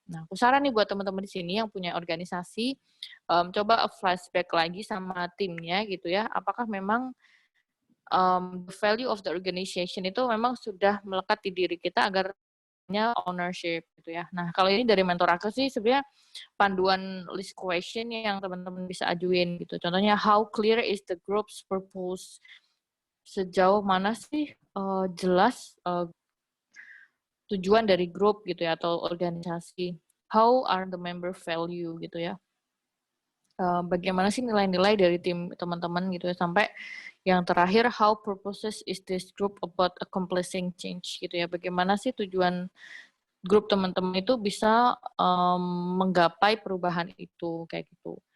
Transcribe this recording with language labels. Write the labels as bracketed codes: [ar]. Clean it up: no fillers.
[id] Nah, aku saran nih buat teman-teman di sini yang punya organisasi, coba flashback lagi sama timnya gitu ya. Apakah memang the value of the organization itu memang sudah melekat di diri kita agar ownership gitu ya. Nah, kalau ini dari mentor aku sih sebenarnya panduan list question yang teman-teman bisa ajuin gitu. Contohnya, [en] how clear is the group's purpose? [id] Sejauh mana sih jelas tujuan dari grup gitu ya atau organisasi? [en] How are the member value [id] gitu ya? Bagaimana sih nilai-nilai dari tim teman-teman gitu ya, sampai yang terakhir, [en] how purposes is this group about accomplishing change [id] gitu ya, bagaimana sih tujuan grup teman-teman itu bisa menggapai perubahan itu kayak gitu.